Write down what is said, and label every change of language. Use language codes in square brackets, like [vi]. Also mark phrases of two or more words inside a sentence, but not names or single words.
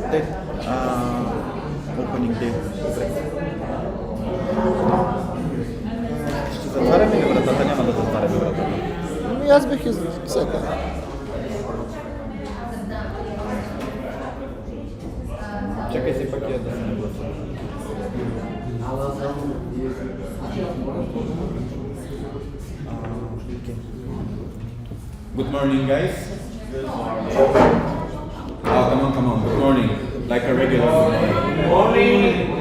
[en] Day. Opening Day. [bg] Добре. Ще затваряме ли вратата? Няма да затваряме вратата. Ами аз бих изцепил. Чакай си пък я да се нагласа. [en] Good morning, guys. Oh, come on. Good morning. Like a regular good morning.